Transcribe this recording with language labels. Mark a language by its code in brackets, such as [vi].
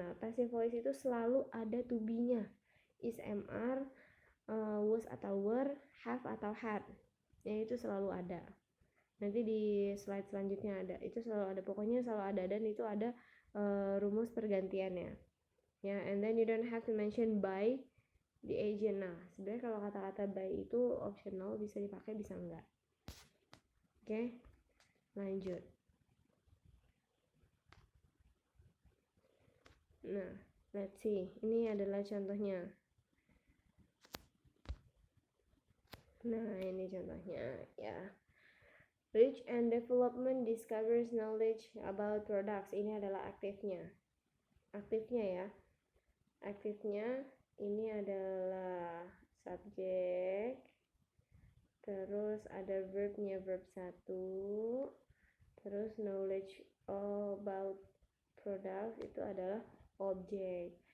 [id] Nah, passive voice itu selalu ada to be-nya. [en] Is, am, was atau were, have atau had. [id] Ya itu selalu ada. Nanti di slide selanjutnya ada. Itu selalu ada. Pokoknya selalu ada, dan itu ada rumus pergantiannya. Ya, [en] and then you don't have to mention by the agent. [id] Nah, sebenarnya kalau kata-kata by itu optional, bisa dipakai bisa enggak. Oke, lanjut. Nah, [en] let's see. [id] Ini adalah contohnya. Nah, ini contohnya ya. [en] Research and development discovers knowledge about products. [id] Ini adalah aktifnya. Aktifnya ya. Aktifnya ini adalah subjek. Terus ada verbnya, verb 1. Terus knowledge about products itu adalah objek.